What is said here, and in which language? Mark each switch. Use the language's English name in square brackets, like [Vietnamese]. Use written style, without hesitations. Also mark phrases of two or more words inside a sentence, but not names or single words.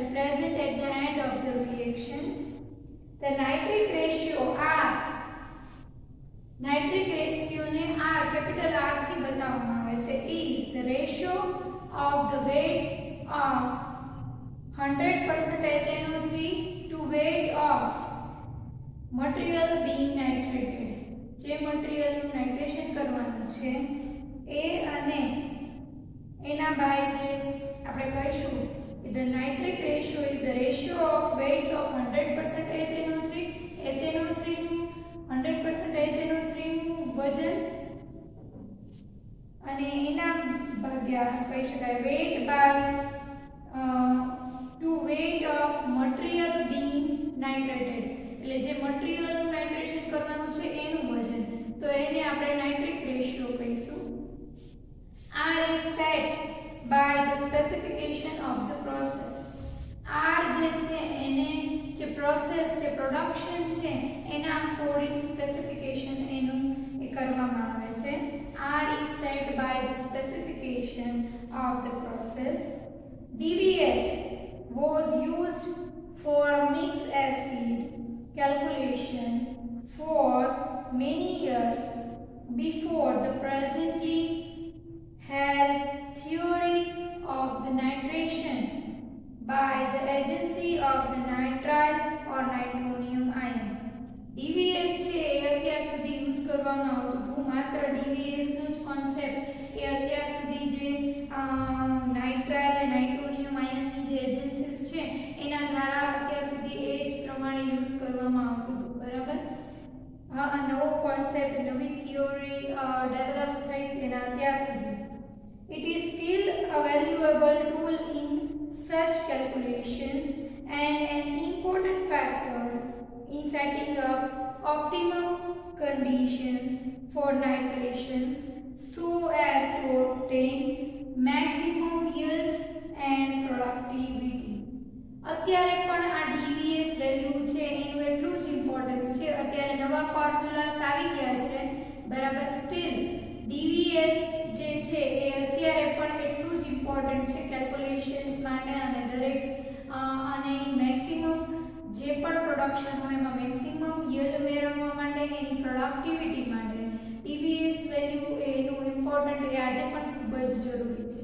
[English] Present at the end of the reaction. The nitric ratio R, nitric ratio ને R capital R [Gujarati] થી બતાવવામાં આવે છે, [English] is the ratio of the weights of 100% HNO3 to weight of material being nitrated. [Gujarati] જે મટીરીયલનું નાઇટ્રેશન કરવાનું છે એ અને એના બાય જે આપણે કહીશું [English] the nitric ratio is the ratio of weights of 100% HNO3 [Gujarati] નું 100% HNO3 નું વજન અને એના ભાગ્યા કહી શકાય [English] weight by to weight of material being nitrated. [Gujarati] એટલે જે મટીરીયલનું નાઇટ્રેશન કરવાનું છે એનું વજન, તો એને આપણે નાઇટ્રિક રેશિયો કહીશું. [English] R is set by the specification of the process. [Gujarati] R જે છે એને જે પ્રોસેસ જે પ્રોડક્શન છે એના કોડિંગ સ્પેસિફિકેશન એનું એ કરવામાં આવે છે. [English] R is set by the specification of the process. DVS was used for mixed acid calculation for many years before the presently held theories of the nitration by the agency of the nitrile or nitronium ion. [Gujarati] DVS છે એ અત્યાર સુધી યુઝ કરવામાં આવતું હતું. માત્ર DVS નો જ કોન્સેપ્ટ એ અત્યાર સુધી જે નાઇટ્રાઇલ અને નાઇટ્રોનિયમ આયનની જે એજન્સીસ છે એના દ્વારા અત્યાર સુધી એ જ પ્રમાણે યુઝ કરવામાં આવતું હતું. બરાબર? આ નવો કોન્સેપ્ટ નવી થિયોરી ડેવલપ થઈ તેના અત્યાર સુધી. [English] It is still a valuable tool in such calculations and an important factor in setting up optimum conditions for nitrations so as to obtain maximum yields and productivity. [Gujarati] અત્યારે પણ આ DVS વેલ્યુ છે એનું એટલું જ ઇમ્પોર્ટન્સ છે. અત્યારે નવા ફોર્મ્યુલાસ આવી ગયા છે, બરાબર? સ્ટીલ DVS જે છે એ અત્યારે પણ એટલું જ ઇમ્પોર્ટન્ટ છે કેલ્ક્યુલેશન્સ માટે અને દરેક અને એની મેક્સિમમ જે પણ પ્રોડક્શન હોય એમાં મેક્સિમમ yield મેળવવા માટે એની પ્રોડક્ટિવિટી માટે DVS વેલ્યુ એનું ઇમ્પોર્ટન્ટ એ આજે પણ ખૂબ જ જરૂરી છે.